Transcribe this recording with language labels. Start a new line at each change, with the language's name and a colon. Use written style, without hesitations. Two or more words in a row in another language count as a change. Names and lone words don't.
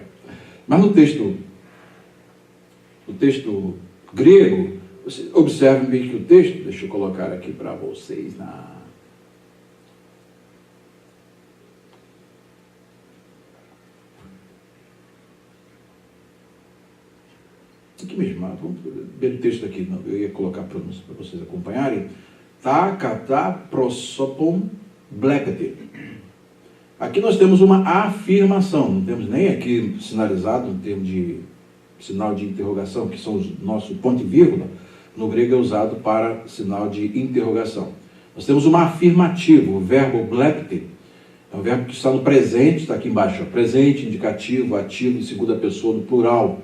Portuguese: Mas no texto grego, observem bem que o texto, deixa eu colocar aqui para vocês aqui mesmo, vamos ver o texto aqui, eu ia colocar para vocês acompanharem.
Greek: Τὰ κατὰ πρόσωπον βλέπετε.
Portuguese: Aqui nós temos uma afirmação, não temos nem aqui sinalizado em termos de sinal de interrogação, que são o nosso ponto e vírgula, no grego é usado para sinal de interrogação. Nós temos uma afirmativa, o verbo blekate, É um verbo que está no presente, está aqui embaixo, ó, presente, indicativo, ativo, em segunda pessoa, no plural.